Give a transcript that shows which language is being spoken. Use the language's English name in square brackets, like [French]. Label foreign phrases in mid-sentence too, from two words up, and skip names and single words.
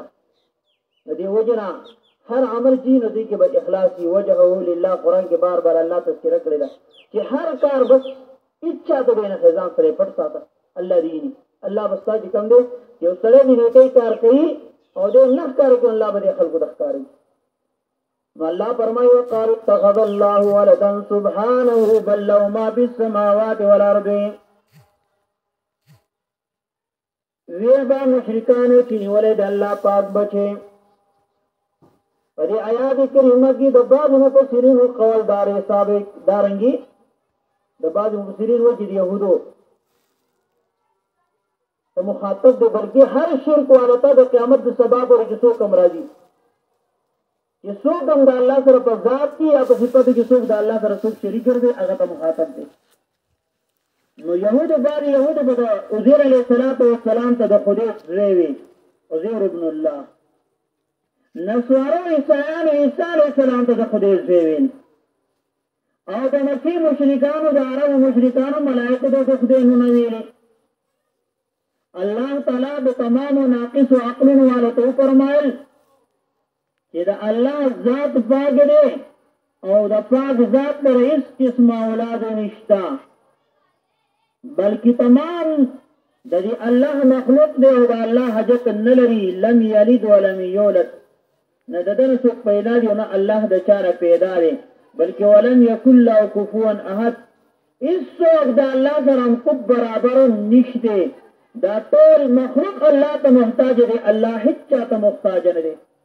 [Pashto] د دې وجې نه هر عمل چې نو دې کې به اخلاص وي، [Arabic] وجهه لله. [Pashto] قرآن کې بار بار الله تذکره کړې ده چې هر کار بس هېڅ چا ته به نه ځان سره پټ ساته، الله دې ویني. الله به ستا چې کوم دی یو سړی د نیکۍ کار کوي او دې نه ښکاره کوي، الله به دې خلکو ته ښکاري. [Arabic] الله فرمایي وقالوا اتخذ الله ولدا سبحانه بل له ما في السماوات والارض. [Pashto] ویل با مشرکانو چې نیولې د الله پاک بچي. په دې آیات کریمه کې د بعض مفسرینو قول دار ثابت دارنګي د بعض مفسرین وجه د يهودو ته مخاطب دی، بلکې هر شرک والته د قیامت د سبب ورته څوک هم راځي چې څوک هم د الله سره په ذات کې یا په صفات کې څوک د الله سره څوک شریک ګرځي هغه ته مخاطب دی. نو يهود بعض يهود په عزير [Arabic] عليه السلام [Pashto] ته د خدای زوی وي، [Arabic] عزير ابن الله. [Pashto] نصارو عیسی [Arabic] علیه السلام [Pashto] ته د خدای زوی وي. او د مکی مشرکانو د عرب مشرکانو ملائکه د خدای نوم ویلي. الله تعالی د تمام ناقص عقل والو فرمایل چې د الله ذات پاک دی او د پاک ذات پر هیڅ قسم اولاد نشته، بلکې تمام د دې الله مخلوق دی او د الله حاجت نه لري. [Arabic] لم یلد ولم یولد، [Pashto] نه ددن څوک پیدا دی نه الله د چاره پیدا دی، بلکې [Arabic] ولم یکن له کفوا احد. [Pashto] هیڅوک د الله سره هم برابر نشته. دا ټول مخلوق الله ته محتاج دی، الله هیڅ چاته محتاج نه دی.